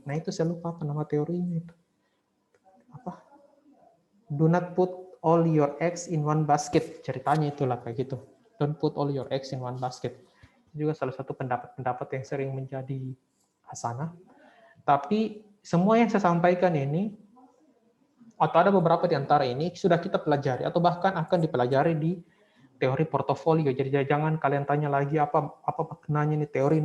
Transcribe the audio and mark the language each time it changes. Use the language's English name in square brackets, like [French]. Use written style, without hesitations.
[Indonesian] Nah itu saya lupa apa nama teorinya itu. Apa? [English] Do not put all your eggs in one basket. [Indonesian] Ceritanya itulah kayak gitu. [English] Don't put all your eggs in one basket. [Indonesian] Juga salah satu pendapat-pendapat yang sering menjadi hasanah. Tapi semua yang saya sampaikan ini, atau ada beberapa di antara ini, sudah kita pelajari, atau bahkan akan dipelajari di teori portofolio. Jadi jangan kalian tanya lagi apa maknanya ini teori.